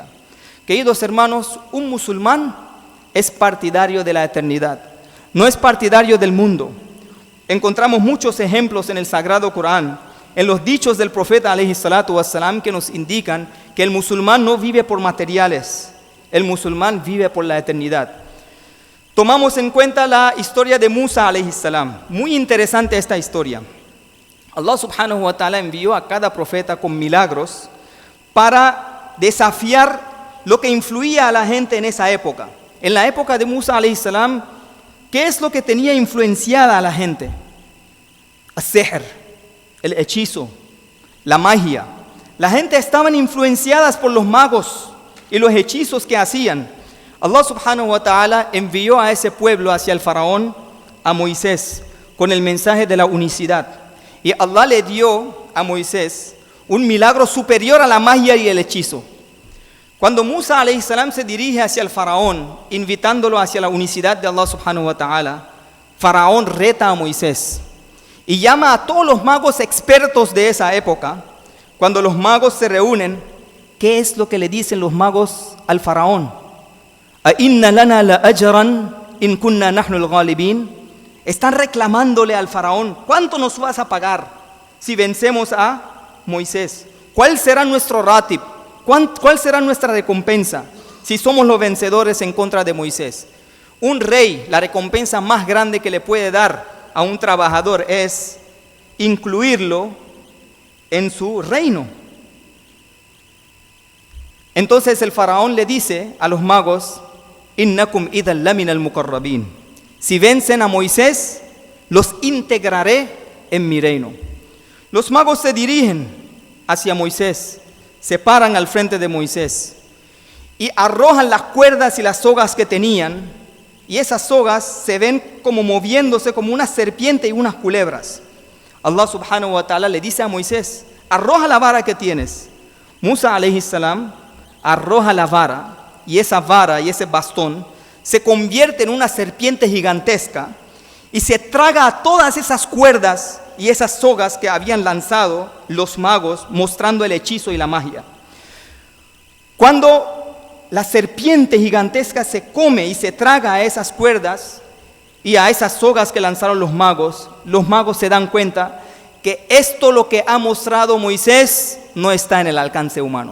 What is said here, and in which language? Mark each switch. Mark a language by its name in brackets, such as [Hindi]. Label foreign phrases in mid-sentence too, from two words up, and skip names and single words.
[Spanish] Queridos hermanos, un musulmán es partidario de la eternidad, no es partidario del mundo. Encontramos muchos ejemplos en el Sagrado Corán, en los dichos del profeta [Arabic] عليه الصلاة والسلام, [Spanish] que nos indican que el musulmán no vive por materiales, el musulmán vive por la eternidad. Tomamos en cuenta la historia de Musa [Arabic] عليه السلام. [Spanish] Muy interesante esta historia. Allah [Arabic] سبحانه وتعالى [Spanish] envió a cada profeta con milagros para desafiar lo que influía a la gente en esa época. En la época de Musa [Arabic] عليه السلام, [Spanish] ¿qué es lo que tenía influenciada a la gente? As-sihr, el hechizo, la magia. La gente estaban influenciadas por los magos y los hechizos que hacían. Allah [Arabic] سبحانه وتعالى [Spanish] envió a ese pueblo hacia el faraón, a Moisés, con el mensaje de la unicidad. Y Allah le dio a Moisés un milagro superior a la magia y el hechizo. Cuando Musa [Arabic] عليه السلام [Spanish] se dirige hacia el faraón, invitándolo hacia la unicidad de Allah [Arabic] سبحانه وتعالى, [Spanish] faraón reta a Moisés y llama a todos los magos expertos de esa época. Cuando los magos se reúnen, ¿qué es lo que le dicen los magos al faraón? [Arabic] ¿أإن لنا لأجرا إن كنا نحن الغالبين? [Spanish] Están reclamándole al faraón: ¿cuánto nos vas a pagar si vencemos a Moisés? ¿Cuál será nuestro ratib? ¿Cuál será nuestra recompensa si somos los vencedores en contra de Moisés? Un rey, la recompensa más grande que le puede dar a un trabajador es incluirlo en su reino. Entonces el faraón le dice a los magos: [Arabic] إنكم إذا لمن المقربين. [Spanish] Si vencen a Moisés, los integraré en mi reino. Los magos se dirigen hacia Moisés, se paran al frente de Moisés y arrojan las cuerdas y las sogas que tenían, y esas sogas se ven como moviéndose como una serpiente y unas culebras. Allah [Arabic] سبحانه وتعالى [Spanish] le dice a Moisés: arroja la vara que tienes. Musa [Arabic] عليه السلام [Spanish] arroja la vara, y esa vara y ese bastón se convierte en una serpiente gigantesca y se traga a todas esas cuerdas y esas sogas que habían lanzado los magos, mostrando el hechizo y la magia. Cuando la serpiente gigantesca se come y se traga a esas cuerdas y a esas sogas que lanzaron los magos se dan cuenta que esto, lo que ha mostrado Moisés, no está en el alcance humano.